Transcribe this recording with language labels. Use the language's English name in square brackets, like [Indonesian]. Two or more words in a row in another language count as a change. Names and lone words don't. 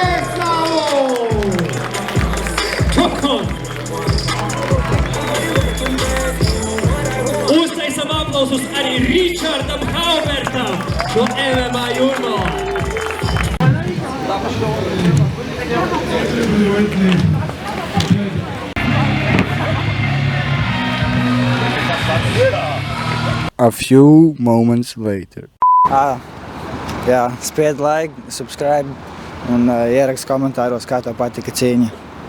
[Latvian] Uztaisam aplausus arī Ričardam Haubertam no MMA Jūrmalā. [English] A few moments later. [Latvian] Jā, spied like, subscribe un ierakst komentāros, kā tev patika cīņa.